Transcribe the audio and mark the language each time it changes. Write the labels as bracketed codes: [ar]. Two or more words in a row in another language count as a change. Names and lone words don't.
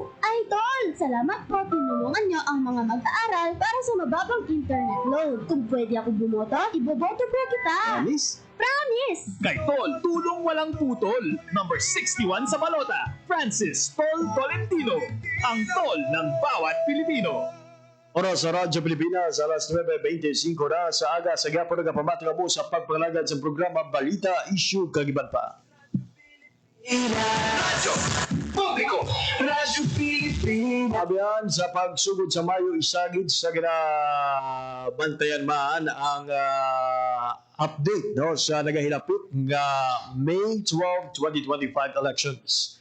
[tl] Ay Tol, salamat po tinulungan niyo ang mga mag-aaral para sa mababang internet load. Kung pwede ako bumoto, iboboto po kita. Promise? Promise! Kay Tol, tulong walang putol. Number 61 sa balota, Francis Tol Tolentino. Ang Tol ng bawat Pilipino. [hil] Oras sa Radyo Pilipinas, alas 9:25 na sa aga sa gapo nagapamati mo sa pagpangalagan sa programa Balita Issue Kagiban pa. Radyo Publiko, Radyo Pilipinas. Abiyan sa pagsugod sa Mayo isagid sa ginabantayan man ang update no sa nagahilapit nga May 12, 2025 elections.